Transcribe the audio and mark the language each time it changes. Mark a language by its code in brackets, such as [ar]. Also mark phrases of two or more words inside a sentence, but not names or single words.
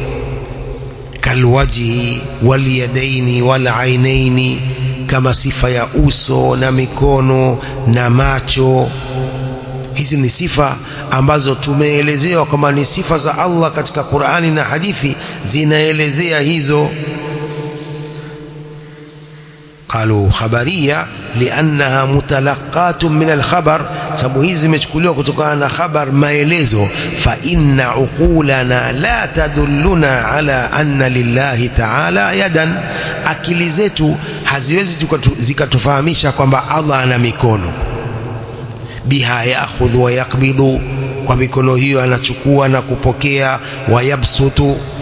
[ar] كالوجه واليدين والعينين, [sw] kama sifa ya uso na mikono na macho. hizi ni sifa ambazo tumeelezewa kama ni sifa za Allah katika Qur'ani na hadithi zinaelezea hizo. [ar] قالوا خبرية لأنها متلقات من الخبر، [sw] sababu hizi zimechukuliwa kutokana na khabar, maelezo. [ar] فإن عقولنا لا تدلنا على أن لله تعالى يدا, [sw] akili zetu haziwezi zikatufahamisha kwamba Allah ana mikono. [ar] بها يأخذ ويقبض, [sw] kwa mikono hiyo anachukua na kupokea, [ar] ويبسط.